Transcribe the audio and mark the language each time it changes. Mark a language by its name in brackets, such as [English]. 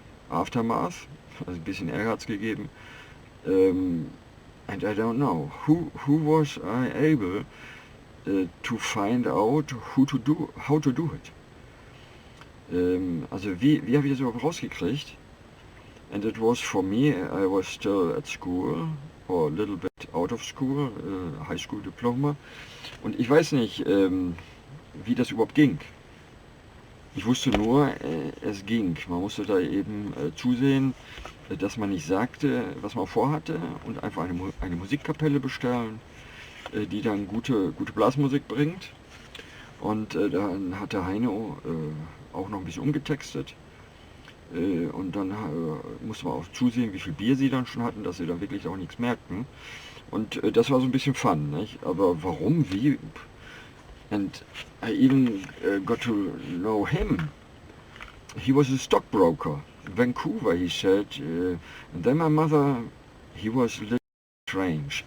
[English] aftermath, [German] also ein bisschen Ärger hat's gegeben, [English] and I don't know who was I able to find out how to do it. [German] Also wie habe ich das überhaupt rausgekriegt? [English] And it was for me, I was still at school, or a little bit out of school, high school diploma. [German] Und ich weiß nicht, wie das überhaupt ging. Ich wusste nur, es ging. Man musste da eben zusehen, dass man nicht sagte, was man vorhatte und einfach eine Musikkapelle bestellen, die dann gute Blasmusik bringt. Und dann hat der Heino auch noch ein bisschen umgetextet. Und dann musste man auch zusehen, wie viel Bier sie dann schon hatten, dass sie dann wirklich auch nichts merkten. Und das war so ein bisschen Fun, nicht? Aber warum, wie? [English] And I even got to know him. He was a stockbroker in Vancouver, he said. And then my mother, he was a little strange.